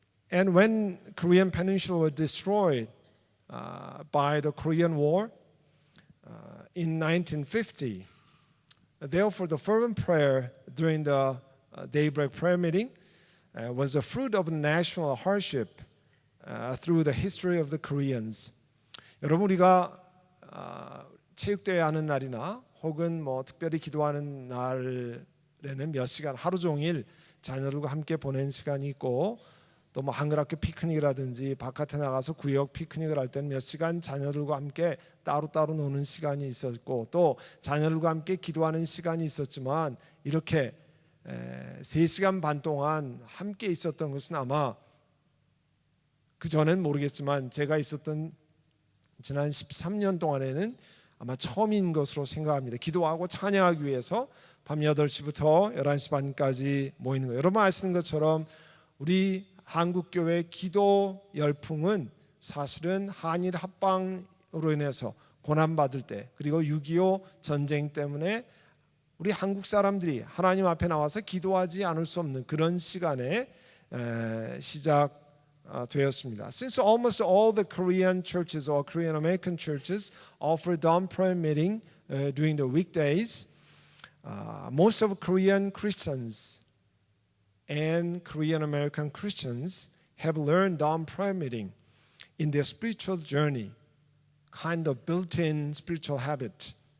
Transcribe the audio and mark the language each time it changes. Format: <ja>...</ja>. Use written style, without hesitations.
<en>And when Korean Peninsula was destroyed by the Korean War in 1950, therefore the fervent prayer during the daybreak prayer meeting was the fruit of national hardship through the history of the Koreans.</en> <ko>여러분 우리가 체육대회 하는 날이나 혹은 뭐 특별히 기도하는 날에는 몇 시간 하루 종일 자녀들과 함께 보낸 시간이 있고 또 뭐 한글학교 피크닉이라든지 바깥에 나가서 구역 피크닉을 할 때는 몇 시간 자녀들과 함께 따로따로 노는 시간이 있었고 또 자녀들과 함께 기도하는 시간이 있었지만 이렇게 3시간 반 동안 함께 있었던 것은 아마 그 전엔 모르겠지만 제가 있었던 지난 13년 동안에는 아마 처음인 것으로 생각합니다. 기도하고 찬양하기 위해서 밤 8시부터 11시 반까지 모이는 거예요. 여러분 아시는 것처럼 우리 한국교회 기도 열풍은 사실은 한일 합방으로 인해서 고난받을 때 그리고 6.25 전쟁 때문에 우리 한국 사람들이 하나님 앞에 나와서 기도하지 않을 수 없는 그런 시간에 시작되었습니다.</ko> <en>Since almost all the Korean churches or Korean American churches offer dawn prayer meeting during the weekdays, most of Korean Christians and Korean American Christians have learned dawn prayer meeting in their spiritual journey, kind of built-in spiritual habit.</en>